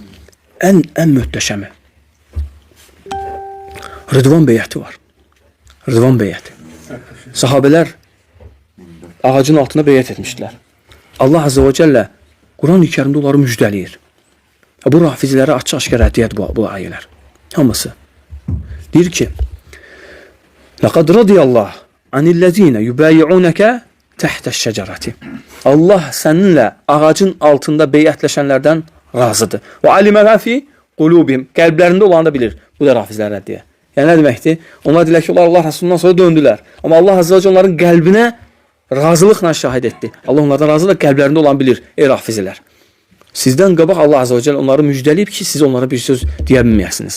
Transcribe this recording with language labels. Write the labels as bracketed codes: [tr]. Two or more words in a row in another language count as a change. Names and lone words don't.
[az] Ən möhtəşəmi Rıdvan beyəti var. Rıdvan beyəti. Sahabelər ağacın altına beyət etmişdilər. Allah [ar] عز وجل [az] Quran-ı Kərimdə onları müjdəliyir. Bu rafizilərə açıq-aşkar rəddiyət bu ayələr. Hamısı. Deyir ki, [ar] لَقَدْ رَضِيَ اللّٰهِ عَنِ الَّذ۪ينَ يُبَايِعُونَكَ تَحْتَ الشَّجَرَةِ [az] Allah səninlə ağacın altında beyətləşənlərdən razıdır. [ar] وَعَلِمَ مَا فِي قُلُوبِهِمْ [az] Qəlblərində olanı da bilir. Bu da rafizlər rəddiyə. Yəni nə deməkdir? Onlar deyirlər ki, Allah Resulündən sonra döndülər. Amma Allah [ar] عز وجل [az] onların qəlbinə razılıqla şahid etdi. Allah onlardan razı da qəlblərində olan bilir. Ey rafizilər. Sizdən qabaq Allah [ar] عز وجل [az] onları müjdəliyib ki, siz onlara bir söz deyə bilməyəsiniz.